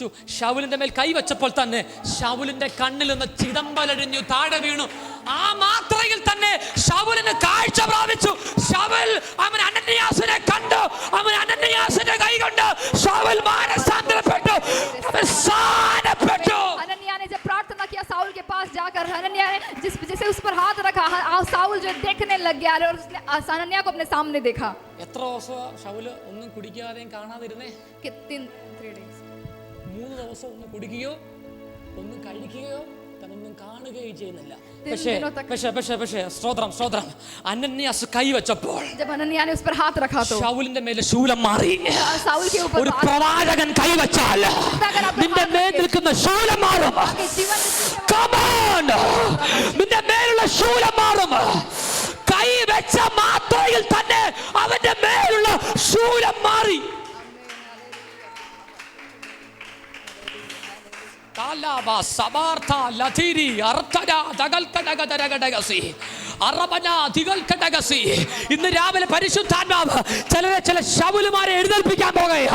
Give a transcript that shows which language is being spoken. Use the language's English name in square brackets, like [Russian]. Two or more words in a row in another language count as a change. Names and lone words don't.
[Malayalam] ശൗലിന്റെ മേൽ കൈവച്ചപ്പോൾ തന്നെ ശൗലിന്റെ കണ്ണിൽ നിന്ന് ചിതമ്പലഴിഞ്ഞു, താഴെ വീണു. ആ മാത്രയിൽ തന്നെ ശൗലിന് കാഴ്ച പ്രാപിച്ചു. ശൗൽ അവൻ അനന്യാസിനെ കണ്ടു. അവൻ അനന്യാസിന്റെ കൈ കൊണ്ട് ശൗൽ മാനസാന്തരപ്പെട്ടു, അവൻ സ്ഥാനപ്പെട്ടു. [Hindi] हनन्याह ने जब प्रार्थना किया साउल के पास जाकर, हनन्याह ने जैसे उस पर हाथ रखा, साउल जो देखने लग गया और उसने हनन्याह को अपने सामने देखा. [Malayalam] എത്ര ദിവസം ശൗല് ഒന്നും കുടിക്കാതെയും കാണാതിരുന്നേ? 3 days. 3 ദിവസം ഒന്നും കുടിക്കുകയോ ഒന്നും കഴിക്കുകയോ തന്നൊന്നും കാണുകയോ ചെയ്യുന്നില്ല. പക്ഷേ സ്തോത്രം, അനന്യാസ് കൈവച്ചപ്പോൾ [Hindi] जब हनन्याह ने उस पर हाथ रखा तो [Malayalam] ശൗലിന്റെ മേലെ ശൂലം മാറി. [Hindi] साउल के ऊपर [Malayalam] ഒരു പ്രവാചകൻ കൈവച്ചാൽ നിന്റെ മേൽ നിൽക്കുന്ന ശൂലം മാറും. [English] Come on, [Malayalam] നിന്റെ മേലുള്ള ശൂലം മാറും. കൈവച്ച മാത്രയിൽ തന്നെ അവന്റെ മേലുള്ള ശൂലം മാറി. ഇന്ന് രാവിലെ പരിശുദ്ധാത്മാവ് ചില ശൗലുമാരെ എഴുന്നേൽപ്പിക്കാൻ പോകുകയാ.